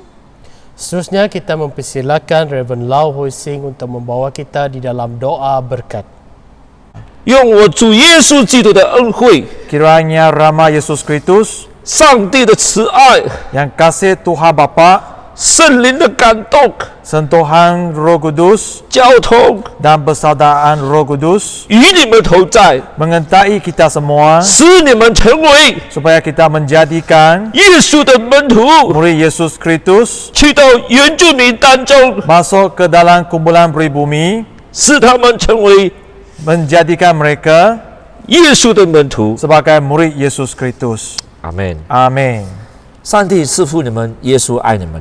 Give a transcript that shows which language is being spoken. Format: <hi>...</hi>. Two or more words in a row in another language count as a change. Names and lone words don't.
<ms>Seterusnya kita mempersilakan Reverend Lau Hoi Sing untuk membawa kita di dalam doa berkat.</ms> <zh>用我主耶稣基督的恩惠，</zh> <ms>Kiranya Rama Yesus Kristus,</ms> <zh>上帝的慈爱，</zh> <ms>yang kasih Tuhan Bapa,</ms> <zh>圣灵的感动，</zh> <ms>sentuhan Roh Kudus,</ms> <zh>交通</zh> <ms>dan persaudaraan Roh Kudus</ms> <zh>与你们同在，</zh> <ms>mengentai kita semua,</ms> <zh>使你们成为</zh> <ms>supaya kita menjadikan</ms> <zh>耶稣的门徒，</zh> <ms>murid Yesus Kristus</ms> <zh>去到原住民当中，</zh> <ms>masuk ke dalam kumpulan pribumi,</ms> <zh>使他们成为</zh> <ms>menjadikan mereka</ms> <zh>耶稣的门徒。</zh> <ms>sebagai murid Yesus Kristus.</ms> <zh>阿门。</zh> <ms>Amin.</ms> <zh>上帝赐福你们，耶稣爱你们。</zh>